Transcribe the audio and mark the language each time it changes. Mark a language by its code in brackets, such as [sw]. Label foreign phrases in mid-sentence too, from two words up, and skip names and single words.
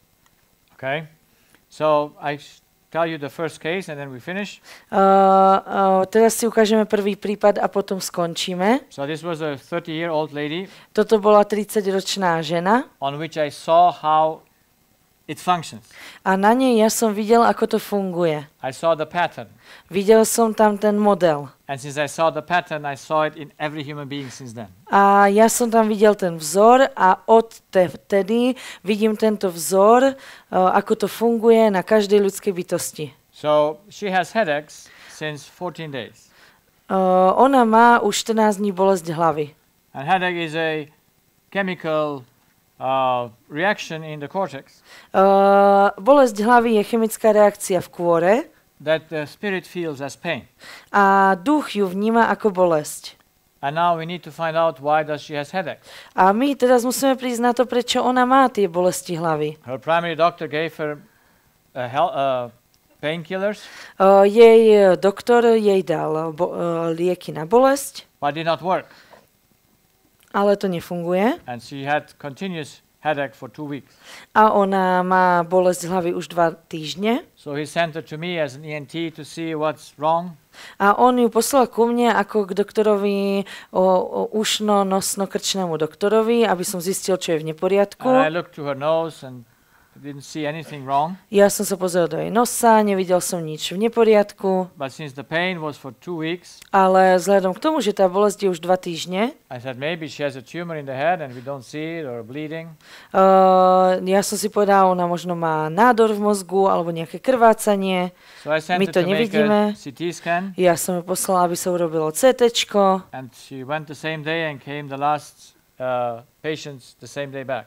[en] Okay? So I tell you the first case and then we finish. [sk] Teraz si ukážeme prvý prípad a potom skončíme. [en] So this was a 30-year-old lady. [sk] Toto bola 30-ročná žena. [en] On which I saw how it functions. [sk] A na nej ja som videl, ako to funguje. [en] I saw the pattern. [sk] Videl som tam ten model. [en] And since I saw the pattern, I saw it in every human being since then. [sk] A ja som tam videl ten vzor a od vtedy vidím tento vzor, ako to funguje na každej ľudskej bytosti. [en] So she has headaches since 14 days. [sk] Ona má už 14 dní bolesť hlavy. [en] And headache is a chemical reaction in the cortex. [sk] Bolesť hlavy je chemická reakcia v kôre. [en] That the spirit feels as pain. [sk] A duch ju vníma ako bolesť. [en] And now we need to find out why does she has headache. [sk] A my teraz musíme prísť na to, prečo ona má tie bolesti hlavy. [en] Her primary doctor gave her painkillers. [sk] Jej doktor jej dal lieky na bolesť. [en] But did not work. [sk] Ale to nefunguje. [en] And she had continuous headache for 2 weeks. [sk] A ona má bolesť hlavy už 2 týždne. [en] So he sent her to me as an ENT to see what's wrong. [sk] A on ju poslal ku mne ako k doktorovi, ušno-nosno-krčnému doktorovi, aby som zistil, čo je v neporiadku. [en] And I looked to her nose and didn't see anything wrong. [sk] Ja som sa pozrel do jej nosa, nevidel som nič v neporiadku. [en] But since the pain was for 2 weeks, [sk] ale vzhľadom k tomu, že tá bolesť je už 2 týždne, [en] I said maybe she has a tumor in the head and we don't see it or bleeding. [sk] Ja som si povedal, ona možno má nádor v mozgu alebo nejaké krvácanie. [en] So I sent [sk] My [en] her to to make [sk] nevidíme. [en] a CT scan. [sk] Ja som ju poslala, aby sa urobilo CTčko. [en] And she went the same day and came the last patients the same day back.